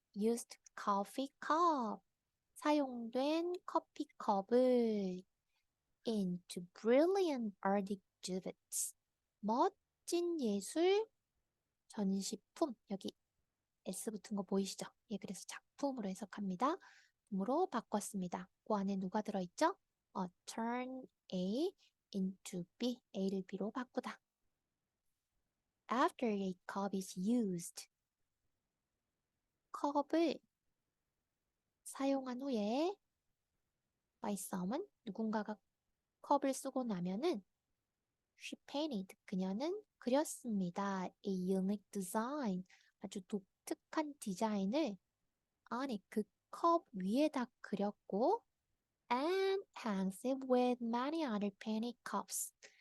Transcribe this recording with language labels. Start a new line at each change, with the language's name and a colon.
English: used coffee cup,
Korean: 사용된 커피컵을
English: into brilliant art exhibits,
Korean: 멋진 예술 전시품, 여기 S 붙은 거 보이시죠? 예, 그래서 작품으로 해석합니다. 으로 바꿨습니다. 그 안에 누가 들어있죠?
English: turn A into B,
Korean: A를 B로 바꾸다.
English: After a cup is used,
Korean: 컵을 사용한 후에
English: by someone,
Korean: 누군가가 컵을 쓰고 나면은
English: she painted,
Korean: 그녀는 그렸습니다.
English: A unique design,
Korean: 아주 독특한 디자인을 안에 그 컵 위에다 그렸고
English: and hangs it with many other penny cups.